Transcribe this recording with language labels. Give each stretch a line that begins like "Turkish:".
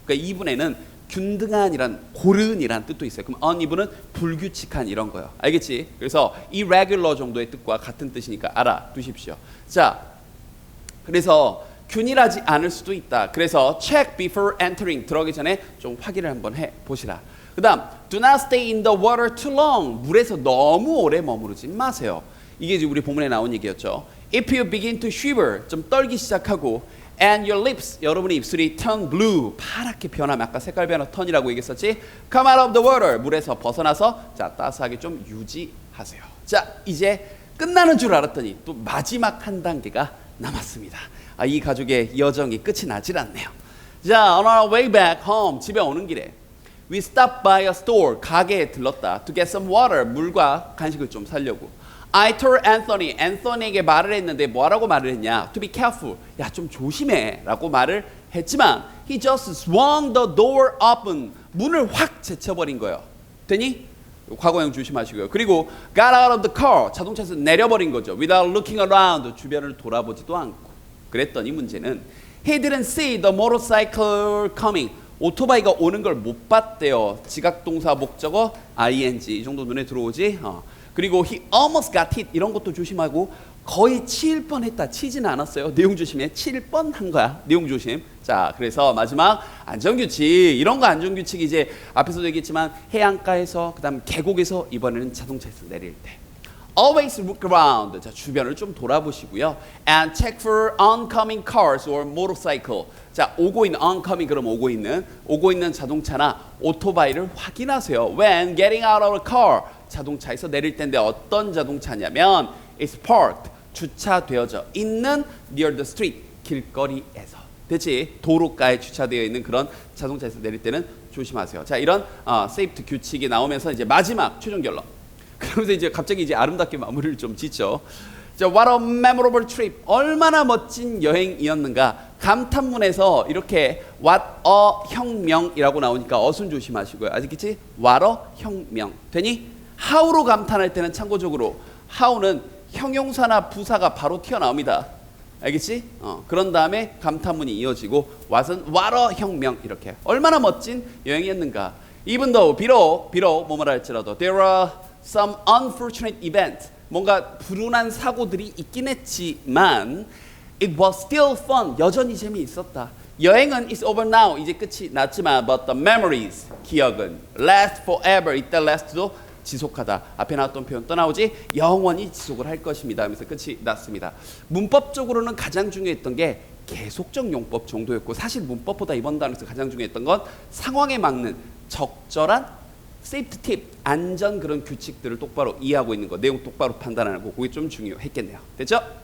Korean: 그러니까 even에는 균등한이란 고른이란 뜻도 있어요. 그럼 uneven은 불규칙한 이런 거예요. 알겠지? 그래서 irregular 정도의 뜻과 같은 뜻이니까 알아두십시오. 자, 그래서 균일하지 않을 수도 있다. 그래서
English: check before entering,
Korean: 들어가기 전에 좀 확인을 한번 해 보시라. 그 다음
English: do not stay in the water too long,
Korean: 물에서 너무 오래 머무르지 마세요. 이게 이제 우리 본문에 나온 얘기였죠.
English: If you begin to shiver,
Korean: 좀 떨기 시작하고
English: and your lips,
Korean: 여러분의 입술이
English: turn blue,
Korean: 파랗게 변하면 아까 색깔 변화 턴이라고 얘기했었지.
English: Come out of the water,
Korean: 물에서 벗어나서 자 따스하게 좀 유지하세요. 자, 이제 끝나는 줄 알았더니 또 마지막 한 단계가 남았습니다. 이 가족의 여정이 끝이 나질 않네요.
English: 자, on our way back home,
Korean: 집에 오는 길에
English: we stopped by a store,
Korean: 가게에 들렀다.
English: To get some water,
Korean: 물과 간식을 좀 사려고.
English: I told Anthony,
Korean: 앤서니에게 말을 했는데 뭐라고 말을 했냐?
English: To be careful,
Korean: 야 좀 조심해 라고 말을 했지만
English: he just swung the door open,
Korean: 문을 확 제쳐버린 거예요. 되니? 과거형 조심하시고요. 그리고
English: got out of the car,
Korean: 자동차에서 내려버린 거죠.
English: Without looking around,
Korean: 주변을 돌아보지도 않고. 그랬더니 문제는
English: he didn't see the motorcycle coming,
Korean: 오토바이가 오는 걸 못 봤대요. 지각동사 목적어 ing, 이 정도 눈에 들어오지? 그리고
English: he almost got hit,
Korean: 이런 것도 조심하고 거의 치일 뻔했다. 치지는 않았어요. 내용 조심해. 치일 뻔한 거야. 내용 조심. 자, 그래서 마지막 안전규칙, 이런 거 안전규칙 이제 앞에서도 얘기했지만 해안가에서 그다음 계곡에서 이번에는 자동차에서 내릴 때
English: always look around,
Korean: 자 주변을 좀 돌아보시고요.
English: and check for oncoming cars or motorcycle,
Korean: 자 오고 있는 oncoming, 그럼 오고 있는 자동차나 오토바이를 확인하세요.
English: when getting out of a car,
Korean: 자동차에서 내릴 텐데 어떤 자동차냐면
English: is parked,
Korean: 주차되어져 있는
English: near the street,
Korean: 길거리에서. 됐지? 도로가에 주차되어 있는 그런 자동차에서 내릴 때는 조심하세요. 자, 이런 세이프티 규칙이 나오면서 이제 마지막 최종 결론. 그러면서 이제 갑자기 이제 아름답게 마무리를 좀 짓죠.
English: 자, what a memorable trip.
Korean: 얼마나 멋진 여행이었는가. 감탄문에서 이렇게 what a 혁명이라고 나오니까 어순 조심하시고요. 아시겠지? what a 혁명. 되니? how로 감탄할 때는 참고적으로 how는 형용사나 부사가 바로 튀어나옵니다. 알겠지? 그런 다음에 감탄문이 이어지고 what은 what a 혁명, 이렇게. 얼마나 멋진 여행이었는가.
English: even though,
Korean: 비록 뭐뭐라 할지라도
English: there are some unfortunate events,
Korean: 뭔가 불운한 사고들이 있긴 했지만
English: it was still fun,
Korean: 여전히 재미있었다. 여행은
English: is over now,
Korean: 이제 끝이 났지만
English: but the memories,
Korean: 기억은
English: last forever,
Korean: 이때 last도 지속하다. 앞에 나왔던 표현 또 나오지? 영원히 지속을 할 것입니다 하면서 끝이 났습니다. 문법적으로는 가장 중요했던 게 계속적 용법 정도였고, 사실 문법보다 이번 단어에서 가장 중요했던 건 상황에 맞는 적절한 세이프티 팁, 안전 그런 규칙들을 똑바로 이해하고 있는 거, 내용 똑바로 판단하는 거, 그게 좀 중요했겠네요. 됐죠?